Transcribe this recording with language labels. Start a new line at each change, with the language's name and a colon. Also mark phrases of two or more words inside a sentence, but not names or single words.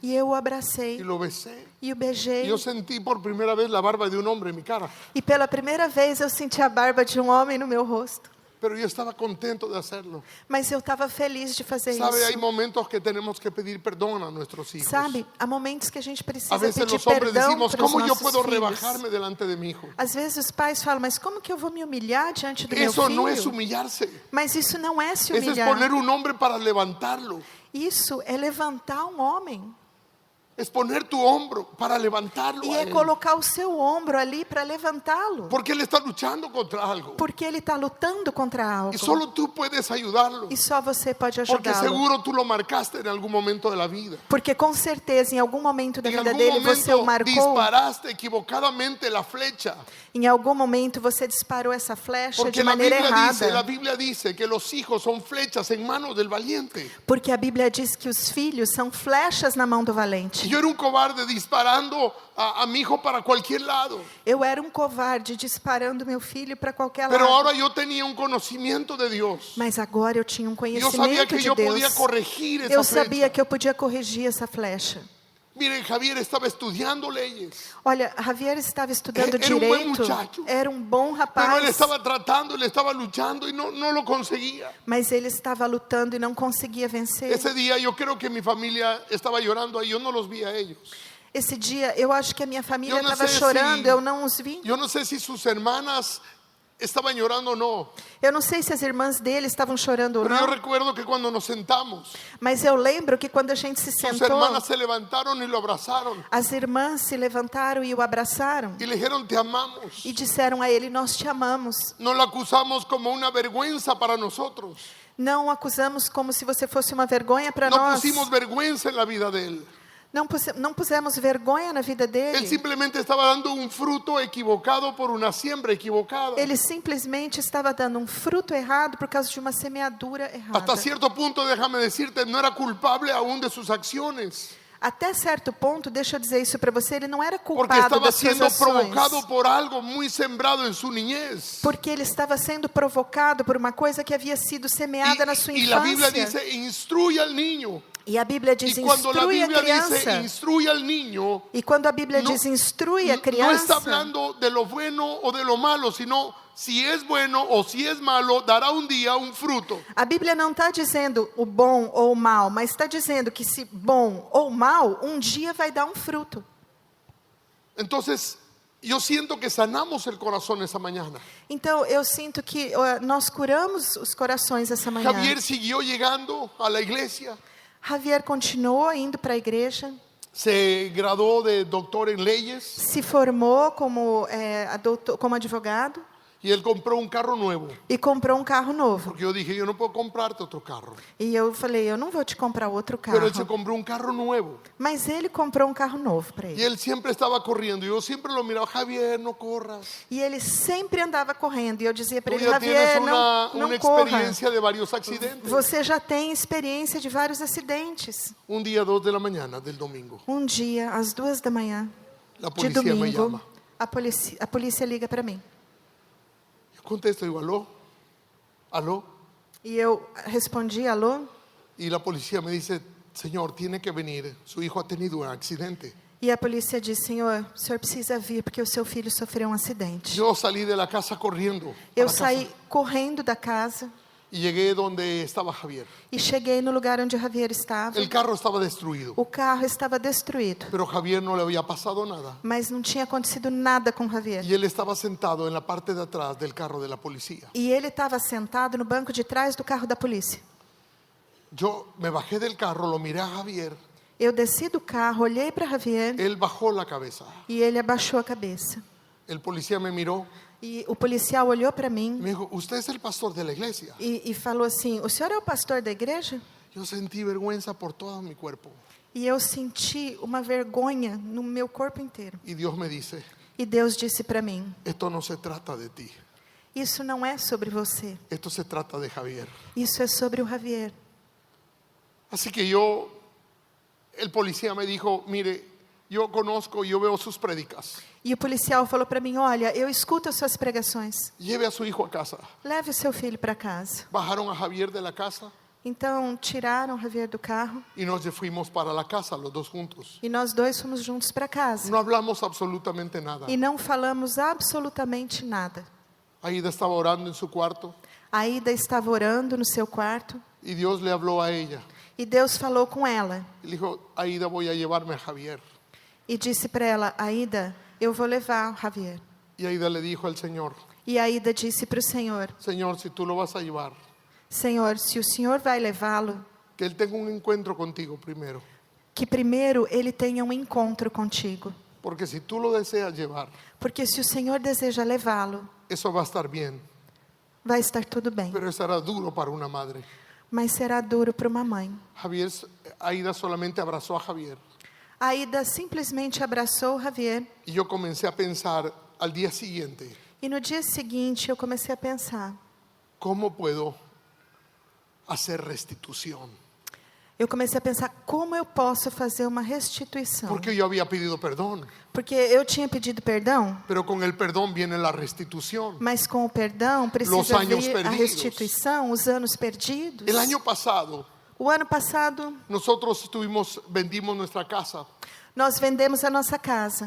Portuguese: E eu o
Spanish: y
Portuguese: abracei.
Spanish: lo besé.
Portuguese: E o
Spanish: Y
Portuguese: beijei.
Spanish: yo sentí por primera vez la barba de un hombre en mi cara.
Portuguese: E pela primeira vez eu senti a barba de um homem no meu rosto.
Spanish: Pero yo estaba contento de hacerlo.
Portuguese: Mas eu estava feliz de fazer
Spanish: Sabe, hay
Portuguese: isso.
Spanish: momentos que tenemos que pedir perdón a nuestros hijos.
Portuguese: Sabe, há momentos que a gente
Spanish: A
Portuguese: precisa
Spanish: veces
Portuguese: pedir
Spanish: los hombres
Portuguese: perdão
Spanish: decimos,
Portuguese: para os
Spanish: ¿cómo yo
Portuguese: nossos
Spanish: puedo
Portuguese: filhos.
Spanish: rebajarme delante de mi hijo?
Portuguese: Às vezes os pais falam, mas como que eu vou me humilhar diante do meu
Spanish: Eso
Portuguese: filho?
Spanish: no es humillarse.
Portuguese: Mas isso não é se
Spanish: Eso es
Portuguese: humilhar.
Spanish: poner un hombre para levantarlo.
Portuguese: Isso é levantar um homem.
Spanish: Es poner tu hombro para levantarlo
Portuguese: E a é
Spanish: él.
Portuguese: colocar o seu ombro ali para levantá-lo.
Spanish: Porque él está luchando contra algo.
Portuguese: Porque ele está lutando contra algo.
Spanish: Y solo tú puedes ayudarlo.
Portuguese: E só você pode
Spanish: Porque
Portuguese: ajudá-lo.
Spanish: seguro tú lo marcaste en algún momento de la vida.
Portuguese: Porque com certeza em algum momento da
Spanish: En
Portuguese: vida
Spanish: algún
Portuguese: dele você o
Spanish: momento
Portuguese: marcou.
Spanish: disparaste equivocadamente la flecha.
Portuguese: Em algum momento você disparou essa flecha
Spanish: Porque
Portuguese: de maneira
Spanish: la
Portuguese: errada.
Spanish: Biblia dice que los hijos son flechas en manos del valiente.
Portuguese: Porque a Bíblia diz que os filhos são flechas na mão do valente.
Spanish: Yo era un cobarde disparando a mi hijo para cualquier lado.
Portuguese: Eu era um covarde disparando meu filho para qualquer
Spanish: Pero
Portuguese: lado.
Spanish: ahora yo tenía un conocimiento de Dios.
Portuguese: Mas agora eu tinha um
Spanish: Yo sabía
Portuguese: conhecimento
Spanish: que
Portuguese: de
Spanish: yo podía
Portuguese: Deus.
Spanish: corregir esa
Portuguese: Eu sabia
Spanish: flecha.
Portuguese: que eu podia corrigir essa flecha.
Spanish: Miren, Javier estaba estudiando leyes.
Portuguese: Olha, Javier estava estudando Era um bom direito.
Spanish: muchacho.
Portuguese: Era um bom
Spanish: Pero él
Portuguese: rapaz.
Spanish: estaba tratando, él estaba luchando y no lo conseguía.
Portuguese: Mas ele estava lutando e não conseguia vencer.
Spanish: Ese día yo creo que mi familia estaba llorando ahí, yo no los vi a ellos.
Portuguese: Esse dia, eu acho que a minha família Eu não estava sei chorando, se- eu não os vi.
Spanish: Yo no sé si sus hermanas estaban llorando o no.
Portuguese: Eu não sei se as irmãs dele estavam chorando ou
Spanish: Pero yo
Portuguese: não,
Spanish: recuerdo que cuando nos sentamos,
Portuguese: mas eu lembro que quando a gente se
Spanish: sus
Portuguese: sentou,
Spanish: hermanas se levantaron y lo abrazaron
Portuguese: as irmãs se levantaram e o abraçaram
Spanish: y le dijeron, te amamos.
Portuguese: e disseram a ele, nós te amamos.
Spanish: No lo acusamos como una vergüenza para nosotros.
Portuguese: Não o acusamos como se você fosse uma vergonha para
Spanish: No
Portuguese: nós.
Spanish: pusimos vergüenza en la vida de él.
Portuguese: Não pusemos vergonha na vida
Spanish: Él
Portuguese: dele.
Spanish: simplemente estaba dando un fruto equivocado por una siembra equivocada.
Portuguese: Ele simplesmente estava dando um fruto errado por causa de uma semeadura errada.
Spanish: Hasta cierto punto, déjame decirte, no era culpable aún de sus acciones.
Portuguese: Até certo ponto, deixa eu dizer isso para você, ele não era
Spanish: Porque
Portuguese: culpado
Spanish: estaba
Portuguese: das suas
Spanish: siendo
Portuguese: ações.
Spanish: provocado por algo muy sembrado en su niñez.
Portuguese: Porque ele estava sendo provocado por uma coisa que havia sido semeada na sua
Spanish: Y la Biblia
Portuguese: infância.
Spanish: dice, instruye al niño.
Portuguese: E a Bíblia diz,
Spanish: Y cuando la
Portuguese: instrui a
Spanish: Biblia dice,
Portuguese: criança.
Spanish: instruye al niño,
Portuguese: E quando a Bíblia
Spanish: no-
Portuguese: diz, instrui a
Spanish: no está
Portuguese: criança,
Spanish: hablando de lo bueno o de lo malo, sino si es bueno o si es malo, dará un día un fruto.
Portuguese: a Bíblia não está dizendo o bom ou o mal, mas está dizendo que se bom ou mal, um dia vai dar um fruto.
Spanish: Entonces, yo siento que sanamos el corazón esa mañana.
Portuguese: Então, eu sinto que nós curamos os corações essa manhã.
Spanish: Javier siguió llegando a la iglesia,
Portuguese: Javier continuou indo para a igreja,
Spanish: se graduó de doctor en leyes
Portuguese: se formou como, como advogado
Spanish: y él compró un carro nuevo.
Portuguese: e comprou um carro novo.
Spanish: Porque yo dije, yo no puedo comprarte otro carro.
Portuguese: E eu falei, eu não vou te comprar outro
Spanish: Pero él se
Portuguese: carro.
Spanish: compró un carro nuevo.
Portuguese: Mas ele comprou um carro novo para
Spanish: Y
Portuguese: ele.
Spanish: él siempre estaba corriendo. Yo siempre lo miraba, Javier, no corras.
Portuguese: E ele sempre andava correndo. E eu dizia para
Spanish: Tú
Portuguese: ele,
Spanish: ya tienes
Portuguese: Javier,
Spanish: una
Portuguese: não corra.
Spanish: experiencia de varios accidentes.
Portuguese: Você já tem experiência de vários acidentes.
Spanish: Un día, 2 de la mañana del domingo,
Portuguese: Um dia, às 2 da manhã
Spanish: la
Portuguese: de
Spanish: policía me
Portuguese: domingo,
Spanish: llama.
Portuguese: a polícia liga para mim.
Spanish: Yo contesto, digo, aló, aló.
Portuguese: E eu respondi, alô?
Spanish: Y la policía me dice, señor, tiene que venir. Su hijo ha tenido un accidente.
Portuguese: E a polícia disse, senhor, o senhor precisa vir porque o seu filho sofreu um acidente.
Spanish: Yo salí de la casa corriendo.
Portuguese: Eu para saí casa, correndo da casa
Spanish: y llegué donde estaba Javier.
Portuguese: e cheguei no lugar onde Javier estava.
Spanish: El carro estaba destruido,
Portuguese: O carro estava destruído,
Spanish: pero Javier no le había pasado nada.
Portuguese: mas não tinha acontecido nada com Javier.
Spanish: Y él estaba sentado en la parte de atrás del carro de la policía.
Portuguese: E ele estava sentado no banco de trás do carro da polícia.
Spanish: Yo me bajé del carro, lo miré a Javier.
Portuguese: Eu desci do carro, olhei para Javier
Spanish: Él bajó la cabeza.
Portuguese: e ele abaixou a cabeça.
Spanish: El policía me miró
Portuguese: E o policial olhou para
Spanish: y
Portuguese: mim
Spanish: me dijo, usted es el pastor de la iglesia.
Portuguese: e falou assim, o senhor é o pastor da igreja?
Spanish: Yo sentí vergüenza por todo mi cuerpo.
Portuguese: E eu senti uma vergonha no meu corpo inteiro.
Spanish: Y Dios me dice,
Portuguese: E Deus disse para mim,
Spanish: esto no se trata de ti.
Portuguese: isso não é sobre você,
Spanish: Esto se trata de Javier.
Portuguese: isso é sobre o Javier.
Spanish: Así que el policía me dijo, mire, yo conozco, yo veo sus prédicas.
Portuguese: E o policial falou para mim, olha, eu escuto as suas pregações,
Spanish: Lleve a su hijo a casa.
Portuguese: leve o seu filho para casa.
Spanish: Bajaron a Javier de la casa
Portuguese: Então tiraram Javier do carro
Spanish: y nos fuimos para la casa los dos juntos.
Portuguese: e nós dois fomos juntos para casa.
Spanish: No hablamos absolutamente nada.
Portuguese: E não falamos absolutamente nada.
Spanish: Aida estaba orando en su cuarto.
Portuguese: Aida estava orando no seu quarto
Spanish: y Dios le habló a ella.
Portuguese: e Deus falou com ela
Spanish: Y le dijo, Aida, voy a llevarme a Javier.
Portuguese: e disse para ela: Aida, eu vou levar o Javier.
Spanish: Y Aida le dijo al Señor,
Portuguese: E Aida disse para o Senhor:
Spanish: Señor, si tú lo vas a llevar,
Portuguese: Senhor, se o Senhor vai levá-lo,
Spanish: que él tenga un encuentro contigo primero.
Portuguese: que primeiro ele tenha um encontro contigo.
Spanish: Porque si tú lo deseas llevar,
Portuguese: Porque se o Senhor deseja levá-lo,
Spanish: eso va a estar bien.
Portuguese: vai estar tudo bem.
Spanish: Pero será duro para una madre.
Portuguese: Mas será duro para uma mãe.
Spanish: Aida solamente abrazó a Javier.
Portuguese: Aida simplesmente abraçou o Javier.
Spanish: Y yo comencé a pensar al día siguiente,
Portuguese: E no dia seguinte eu comecei a pensar:
Spanish: ¿cómo puedo hacer restitución?
Portuguese: eu comecei a pensar como eu posso fazer uma restituição.
Spanish: Porque yo había pedido perdón,
Portuguese: Porque eu tinha pedido perdão,
Spanish: pero con el perdón viene la restitución.
Portuguese: mas com o perdão
Spanish: Los
Portuguese: precisa
Spanish: años
Portuguese: vir a
Spanish: perdidos.
Portuguese: restituição, os anos perdidos.
Spanish: El año pasado,
Portuguese: O ano passado,
Spanish: nosotros vendimos nuestra casa
Portuguese: nós vendemos a nossa casa